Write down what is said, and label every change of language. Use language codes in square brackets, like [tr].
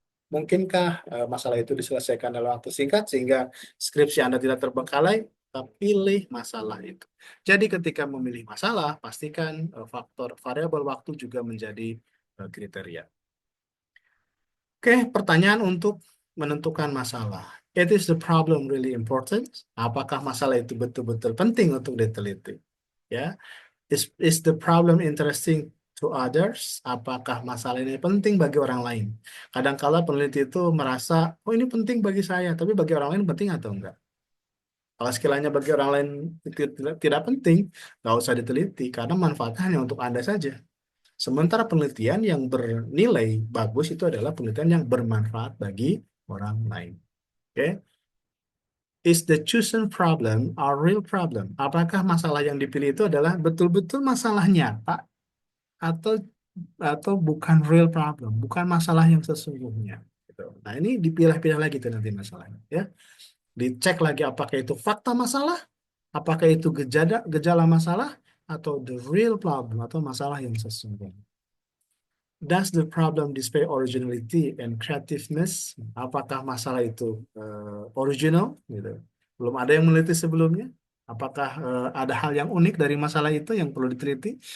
[id] Mungkinkah masalah itu diselesaikan dalam waktu singkat sehingga skripsi Anda tidak terbengkalai? Kita pilih masalah itu. Jadi ketika memilih masalah, pastikan faktor variabel waktu juga menjadi kriteria. Oke, pertanyaan untuk menentukan masalah. [en] Is the problem really important? [id] Apakah masalah itu betul-betul penting untuk diteliti? [en] Ya, is the problem interesting to others? [id] Apakah masalah ini penting bagi orang lain? Kadangkala peneliti itu merasa, oh ini penting bagi saya, tapi bagi orang lain penting atau enggak? Kalau sekiranya bagi orang lain tidak penting, nggak usah diteliti karena manfaatnya hanya untuk Anda saja. Sementara penelitian yang bernilai bagus itu adalah penelitian yang bermanfaat bagi orang lain. [en] Oke, is the chosen problem a real problem? [id] Apakah masalah yang dipilih itu adalah betul-betul masalah nyata atau bukan real problem, bukan masalah yang sesungguhnya? Gitu. Nah, ini dipilah-pilah lagi tuh nanti masalahnya, ya. Dicek lagi apakah itu fakta masalah, apakah itu gejala gejala masalah, atau [en] the real problem [id] atau masalah yang sesungguhnya. [en] Does the problem display originality and creativeness? [id] Apakah masalah itu original? Gitu. Belum ada yang meneliti sebelumnya. Apakah ada hal yang unik dari masalah itu yang perlu diteliti?